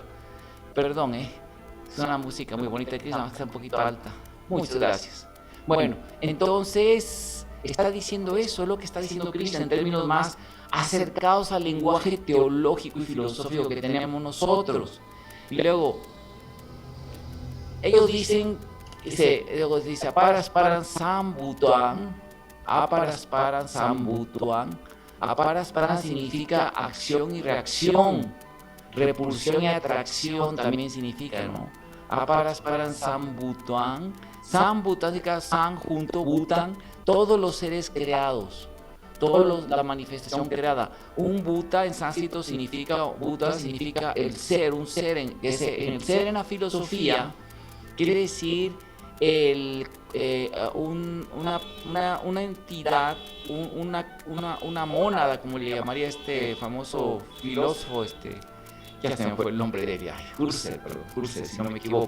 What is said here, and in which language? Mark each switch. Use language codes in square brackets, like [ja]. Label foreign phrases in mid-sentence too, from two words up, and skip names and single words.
[es] Perdón, es una música muy bonita, está un poquito alta. Muchas gracias. Bueno, entonces está diciendo eso, es lo que está diciendo Krishna en términos más acercados al lenguaje teológico y filosófico que tenemos nosotros. Y luego, ellos dicen, [sa] aparasparan sambutuan, [es] aparasparan significa acción y reacción, repulsión y atracción también significa, ¿no? [sa] Aparasparan sambutuan, [es] sambutan significa san junto, butan, todos los seres creados, la manifestación creada. Un Buta en sánscrito significa el ser, un ser, el ser en la filosofía quiere decir una entidad, una mónada, como le llamaría este famoso filósofo, ya se me fue el nombre de él, Husserl, si no me equivoco.